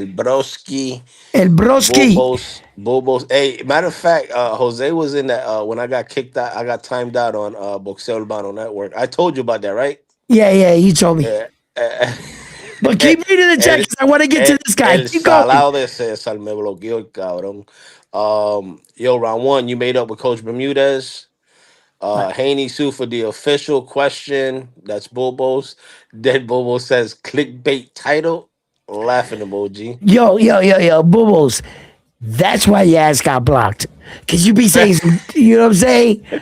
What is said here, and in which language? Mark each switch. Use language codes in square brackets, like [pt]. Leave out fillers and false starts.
[en] El Broski. El Broski. Bobos. Hey, matter of fact, Jose was in that when I got kicked out. I got timed out on Boxeo Urbano Network. I told you about that, right? Yeah, you told me. Yeah. But keep reading the chat because I want to get to this guy. [es] El [en] Keep going. [es] salado de César me bloqueó el cabrón. [en] Yo, round one, you made up with Coach Bermudez. Haney sue for the official question. That's Bobo's. Dead Bobo says clickbait title. Laughing emoji. Yo, Bubbles. That's why your ass got blocked. Because you be saying, you know what I'm saying?